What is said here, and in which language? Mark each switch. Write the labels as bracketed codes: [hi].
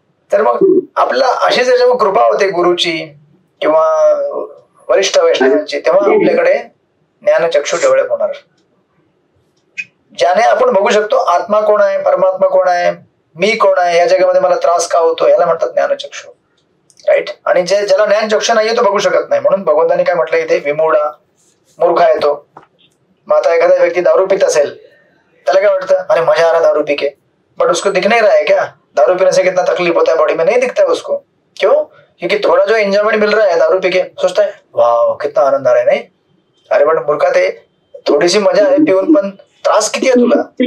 [mr] तर मग आपला अशी जेव्हा कृपा होते गुरुची किंवा वरिष्ठ वैष्णवांची, तेव्हा आपल्याकडे ज्ञानचक्षु डेव्हलप होणार, ज्याने आपण बघू शकतो आत्मा कोण आहे, परमात्मा कोण आहे, मी कोण आहे, या जगामध्ये मला त्रास का होतो, याला म्हणतात ज्ञानचक्षु, राईट? आणि ज्याला ज्ञानचक्षु नाहीये तो बघू शकत नाही. म्हणून भगवंतांनी काय म्हटलं इथे, विमूढा, मूर्ख आहे तो. मग आता एखादा व्यक्ती दारू पित असेल, त्याला काय वाटतं, अरे [hi] मजा आ रहा दारू पी के, बट उसको दिख नहीं रहा है क्या दारू पीने से कितना तकलीफ होता है बॉडी में? नहीं दिखता है उसको. क्यों? क्योंकि थोड़ा जो एंजॉयमेंट मिल रहा है दारू पी के, सोचता है वाह कितना आनंद आ रहा है, नहीं? [mr] अरे बट मूर्खा, ते थोडीशी मजा आहे पिऊन, पण त्रास किती आहे तुला?